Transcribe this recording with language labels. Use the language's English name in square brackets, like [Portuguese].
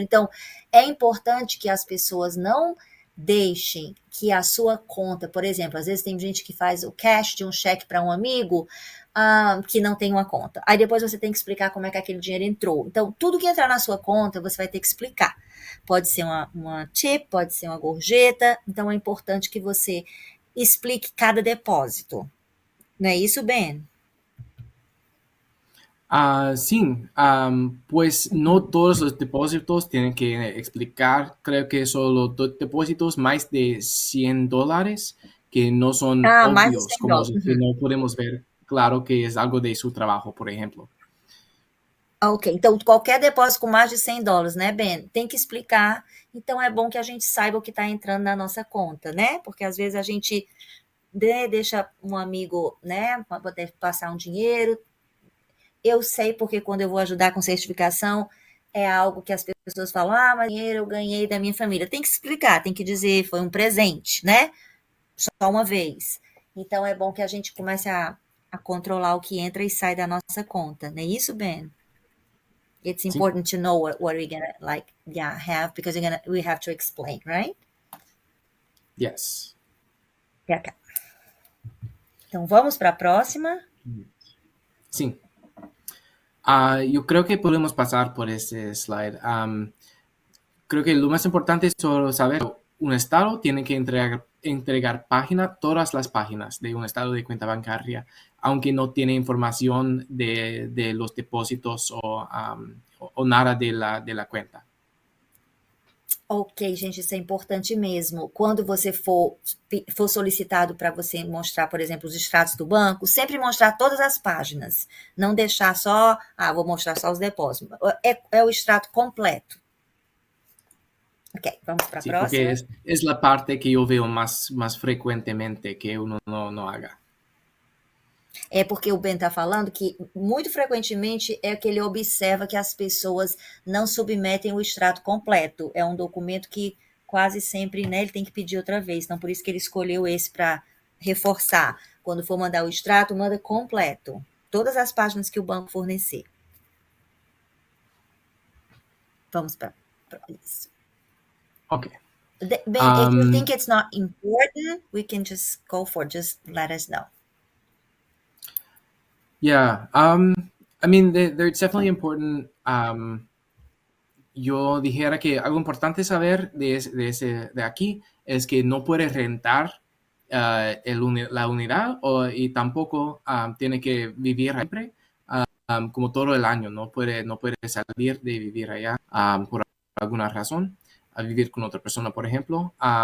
[Portuguese] Então, é importante que as pessoas não deixem que a sua conta, por exemplo, às vezes tem gente que faz o cash de um cheque para um amigo que não tem uma conta. Aí depois você tem que explicar como é que aquele dinheiro entrou. Então, tudo que entrar na sua conta, você vai ter que explicar. Pode ser uma tip, pode ser uma gorjeta. Então, é importante que você explique cada depósito. Não é isso, Ben? [Spanish] Sí, pues no todos los depósitos tienen que explicar. Creo que solo depósitos más de $100 que no son [Portuguese] mais de [Spanish] obvios, [Portuguese] $100. [Spanish] como que no podemos ver claro que es algo de su trabajo, por ejemplo. [Portuguese] Ok, então qualquer depósito com mais de $100, né, Ben? Tem que explicar. Então é bom que a gente saiba o que está entrando na nossa conta, né? Porque às vezes a gente deixa um amigo, né, para poder passar um dinheiro. Eu sei porque quando eu vou ajudar com certificação, é algo que as pessoas falam, mas dinheiro eu ganhei da minha família. Tem que explicar, tem que dizer, foi um presente, né? Só uma vez. Então é bom que a gente comece a controlar o que entra e sai da nossa conta, não é isso, Ben? [English] It's important to know what we're gonna have, because we have to explain, right? Yes. Okay. [Portuguese] Então vamos para a próxima. [Spanish] Sí. Yo creo que podemos pasar por este slide. Creo que lo más importante es solo saber un estado tiene que entregar todas las páginas de un estado de cuenta bancaria, aunque no tiene información de los depósitos o nada de la cuenta. [Portuguese] Ok, gente, isso é importante mesmo. Quando você for solicitado para você mostrar, por exemplo, os extratos do banco, sempre mostrar todas as páginas. Não deixar só, vou mostrar só os depósitos. É o extrato completo. Ok, vamos para a próxima. [Spanish] Porque es la parte que yo veo más frecuentemente que uno no haga. [Portuguese] É porque o Ben está falando que, muito frequentemente, é que ele observa que as pessoas não submetem o extrato completo. É um documento que quase sempre, né, ele tem que pedir outra vez. Então, por isso que ele escolheu esse para reforçar. Quando for mandar o extrato, manda completo. Todas as páginas que o banco fornecer. Vamos para isso. Ok. [English] Ben, if you think it's not important, we can just go for it. Just let us know. Yeah, I mean, it's definitely important [Spanish] yo dijera que algo importante saber de aquí es que no puedes rentar la unidad y tampoco tiene que vivir siempre como todo el año. No puede salir de vivir allá por alguna razón, a vivir con otra persona, por ejemplo.